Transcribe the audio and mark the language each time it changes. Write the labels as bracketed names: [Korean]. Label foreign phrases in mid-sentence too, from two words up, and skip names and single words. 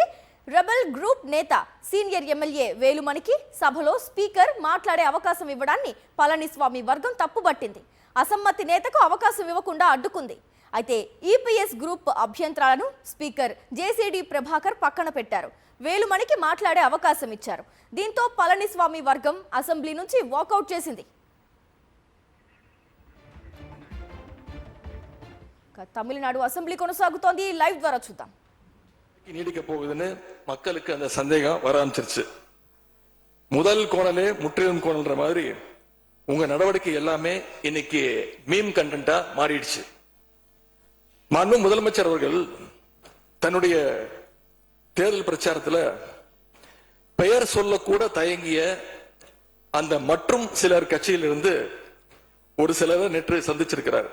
[Telugu] రెబల్ గ్రూప్ నేత సీనియర్ ఎమ్మెల్యే వేలుమణికి సభలో స్పీకర్ మాట్లాడే అవకాశం ఇవ్వడాన్ని పళనిస్వామి వర్గం తప్పుబట్టింది. అసమ్మతి నేతకు అవకాశం ఇవ్వకుండా అడ్డుకుంది. అయితే ఈపీఎస్ గ్రూప్ అభ్యంతరాలను స్పీకర్ జేసీడీ ప్రభాకర్ పక్కన పెట్టారు. వేలుమణికి మాట్లాడే అవకాశం ఇచ్చారు. దీంతో పళనిస్వామి వర్గం అసెంబ్లీ నుంచి వాకౌట్ చేసింది. తమిళనాడు అసెంబ్లీ కొనసాగుతోంది. லைவ் ద్వారా చూద్దాం. [Tamil] நீடிக்க போகுதுன்னு மக்களுக்கு அந்த சந்தேகம் வர ஆரம்பிச்சிருச்சு. முதல் கோணலே முற்றிலும் கோணல்ன்ற மாதிரி உங்க நடவடிக்கை எல்லாமே இன்னைக்கு [English] meme content [Tamil] மாறிடுச்சு. மாண்பு முதலமைச்சர் அவர்கள் தன்னுடைய தேர்தல் பிரச்சாரத்தில் பெயர் சொல்லக்கூட தயங்கிய அந்த மற்றும் சிலர் கட்சியிலிருந்து ஒரு சிலரை நேற்று சந்திச்சிருக்கிறார்.